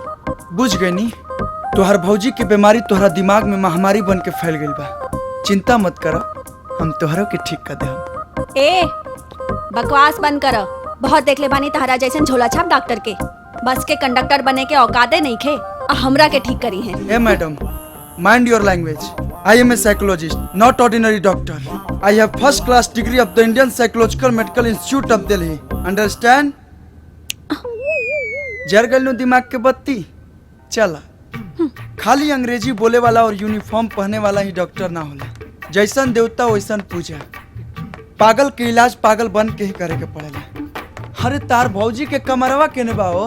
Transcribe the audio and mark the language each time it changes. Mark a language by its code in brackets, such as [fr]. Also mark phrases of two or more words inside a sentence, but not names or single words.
[bho] बुझ गई नी, तुहार भौजी की बीमारी तुहरा दिमाग में महामारी बन के फैल गई बा। चिंता मत करो, हम तुहरा के ठीक कर दे। ए बकवास बंद करो। बहुत देख ले बानी तहरा जैसन झोला छाप डॉक्टर के। बस के कंडक्टर बने के औकाते नहीं खे और हमरा के ठीक करी है। ए मैडम, [en] mind your language. I am a psychologist, not ordinary doctor. I have first class degree of the Indian Psychological Medical Institute of Delhi. Understand? [bho] जर गलनु दिमाग के बत्ती। चला, खाली अंग्रेजी बोले वाला और यूनिफॉर्म पहने वाला ही डॉक्टर ना होला। जैसन देवता वैसन पूजा। पागल के इलाज पागल बन के ही करे के पड़ेला। अरे तार भौजी के कमरवा केने बाओ?